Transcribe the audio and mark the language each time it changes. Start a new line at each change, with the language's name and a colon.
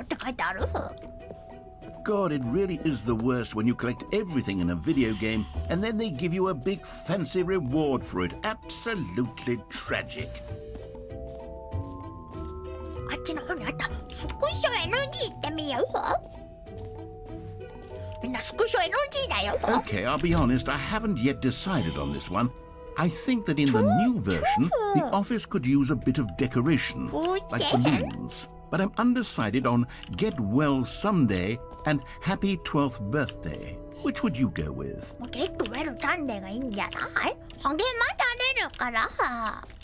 English: God, it really is the worst when you collect everything in a video game and then they give you a big fancy reward for it. Absolutely tragic.
Japanese: あっちの方にあったスクショ NG ってみよう。みんなスクショ NG だよ。
English: Okay, I'll be honest, I haven't yet decided on this one. I think that in the new version, the office could use a bit of decoration, like balloons. But I'm undecided on Get Well Someday and Happy 12th Birthday. Which would you go with?
Japanese: Get Well Sunday がいいんじゃない？励まされるから。